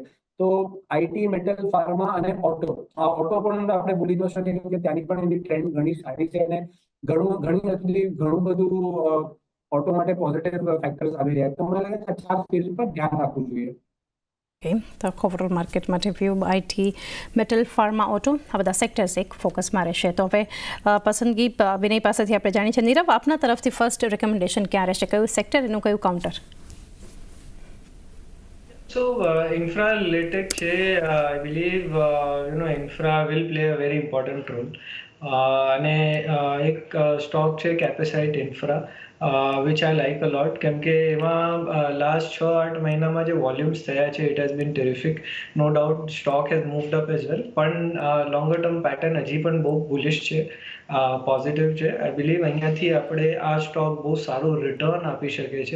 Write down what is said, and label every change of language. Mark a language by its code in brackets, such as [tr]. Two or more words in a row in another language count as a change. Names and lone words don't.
[gu] તો આઈટી, મેટલ, ફાર્મા અને ઓટો પણ આપણે ભૂલી ન શકીએ કે ત્યાંની પણ એની ટ્રેન્ડ ઘણી સારી છે અને ઘણું બધું ઓટો માટે [en] positive factors [gu] આવી રહ્યા છે. તો મને લાગે છે આ 4 સ્પેસ પર ધ્યાન રાખવું જોઈએ. ઓકે, તો ઓવરઓલ માર્કેટમાં રિવ્યુ આઈટી, મેટલ, ફાર્મા, ઓટો આ બધા સેક્ટર્સ એક ફોકસમાં રહેશે. તો હવે પસંદગી વિનય પાસેથી આપણે જાણી છે. નીરવ, આપના તરફથી [en] first recommendation [gu] ક્યાં રહેશે? કયું સેક્ટર, એનું કયું કાઉન્ટર? [en] So infra related che, I believe infra will play a very important role. [gu] અને એક સ્ટોક છે કેપેસાઇટ ઇન્ફ્રા, [en] which I like a lot [gu] કેમ કે એમાં લાસ્ટ 6-8 મહિનામાં જે વોલ્યુમ્સ થયા છે [en] it has been terrific. no doubt stock has moved up as well, [gu] પણ [en] longer term pattern [gu] હજી પણ બહુ બુલિશ છે, પોઝિટિવ છે. [en] I believe [gu] અહીંયાથી આપણે આ સ્ટોક બહુ સારું રિટર્ન આપી શકે છે.